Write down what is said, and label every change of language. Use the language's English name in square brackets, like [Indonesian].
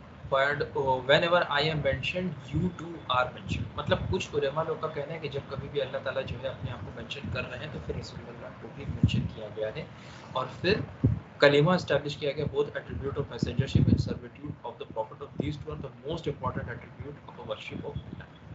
[English] But whenever I am mentioned, you too are mentioned. [Urdu] مطلب کچھ علماء لوگ کا کہنا ہے کہ جب کبھی بھی اللہ تعالیٰ جو ہے اپنے آپ کو مینشن کر رہے ہیں تو پھر رسول اللہ کو بھی مینشن کیا گیا ہے، اور پھر کلمہ اسٹیبلش کیا گیا. [English] both attribute of messengership and servitude of the prophet of these two are the most important attribute of a worship of Allah.